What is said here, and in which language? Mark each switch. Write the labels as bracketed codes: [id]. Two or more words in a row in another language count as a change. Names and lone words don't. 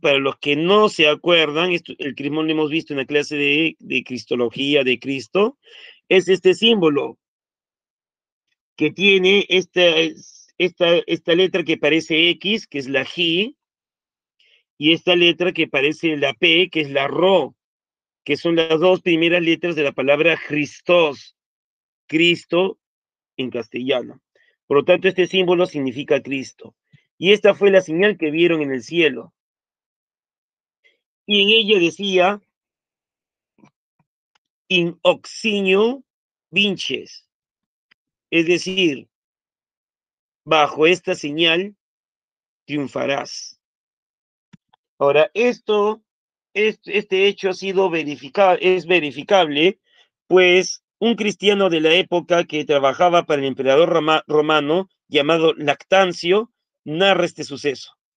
[es] Para los que no se acuerdan, el crismón lo hemos visto en la clase de Cristología de Cristo, es este símbolo que tiene esta letra que parece X, que es la G, y esta letra que parece la P, que es la Ro, que son las 2 primeras letras de la palabra Christos, Cristo en castellano. Por lo tanto, este símbolo significa Cristo. Y esta fue la señal que vieron en el cielo. Y en ella decía, [la] in oxinio vinces, [es] es decir, bajo esta señal triunfarás. Ahora, este hecho ha sido es verificable, pues un cristiano de la época que trabajaba para el emperador romano, llamado Lactancio, narra este suceso.